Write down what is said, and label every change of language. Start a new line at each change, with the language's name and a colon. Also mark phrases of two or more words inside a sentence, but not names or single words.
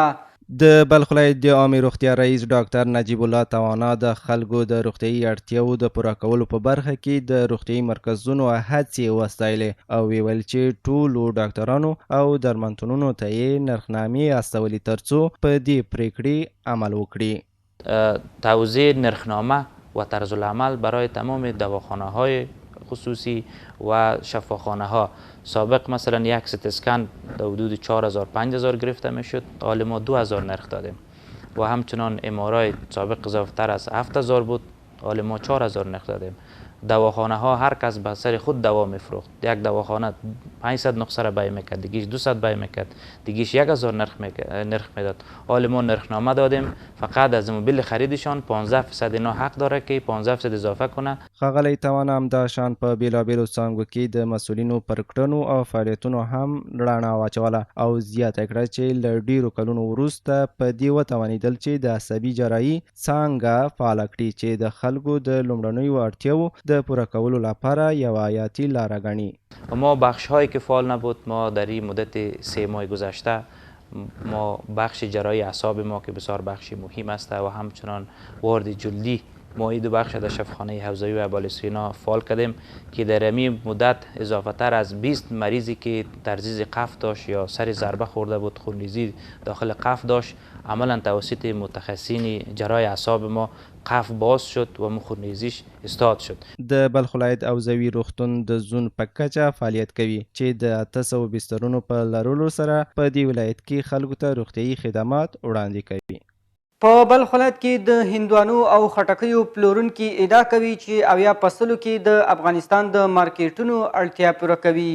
Pashto: د بلخ ولایت د عامې روغتیا رئیس ډاکټر نجیب الله توانا د خلکو د روغتیايي اړتیاوو د پوره کولو په برخه کې د روغتیايي مرکزونو هڅې وستایلې او ویل چې ټولو ډاکټرانو او درملتونونو ته یې نرخنامې استولې ترڅو په دې پریکړې عمل وکړي.
Persian: توزیع نرخنامه و طرز العمل برای تمام دواخانه‌های خصوصی و شفاخانه ها. سابق مثلا یک ست اسکن در حدود 4000-5000 گرفته میشد، حال ما 2000 نرخ دادیم و همچنان امارای سابق اضافه تر از 7000 بود، حال ما 4000 نرخ دادیم. دواخانه ها هر کس به سر خود دوا میفروخت. یک دواخانه 500 نسخه را بیع میکرد، دیگیش 200 بیع میکرد، دیگیش 1000 نرخ میداد. حال ما نرخنامه دادیم، فقط از موبیل خریدشان 15% اینا حق داره که 15% اضافه کنه.
Pashto: ښاغلی توانا همداشان په بیلابیلو څانګو کې د مسؤلینو پر کړنو او فعالیتونو هم رڼا واچوله او زیاته کړه چې له ډیرو کلونو وروسته په دې وتوانېدل چې د عصبي جراحي څانګه فعاله کړي چې د خلکو د لومړنیو اړتیاوو د پوره کولو لپاره یو حیاتي لاره ګڼي.
Persian: ما بخش هایی که فعال نبود، ما در این مدت 3 ماه گذشته ما بخش جراحی اعصاب ما که بسیار بخشی مهم است و همچنان وارد جلدی ما این 2 بخش در شفاخانه حوزوی و ابوالسینا فعال کردیم که در این مدت اضافه تر از 20 مریضی که ترزیز قفل داشت یا سر ضربه خورده بود، خونریزی داخل قفل داشت، عملا توسط متخصصین جراحی اعصاب ما قفل باز شد و خونریزیش استاد شد.
Pashto: د بلخ ولایت حوزوي روغتون د زون په کچه فعالیت کوي چې د 800 بسترونو په لرلو سره په دې ولایت کې خلکو ته روغتیايي خدمات وړاندې کوي. په بلخ ولایت کې د هندوانو او خټکیو پلورونکي ادعا کوي چې 80 فصلو کې د افغانستان د مارکیټونو اړتیا پوره کوي.